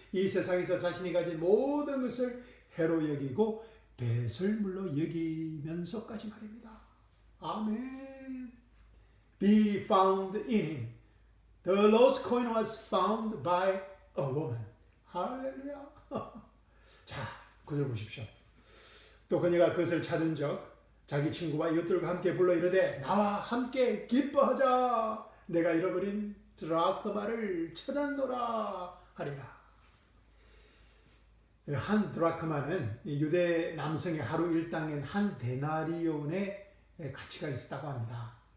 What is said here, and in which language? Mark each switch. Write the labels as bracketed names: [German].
[Korean] 이 세상에서 자신이 가진 모든 것을 해로 여기고 배설물로 여기면서까지 말입니다. [English] 아멘. Be found in him. The lost coin was found by a woman. [Korean] 할렐루야. 자, 9절 보십시오. 또 그녀가 그것을 찾은 적 자기 친구와 이웃들과 함께 불러 이르되 나와 함께 기뻐하자. 내가 잃어버린 드라크마를 찾았노라 하리라. 한 드라크마는 유대 남성의 하루 일당인 한 데나리온의 가치가 있었다고 합니다.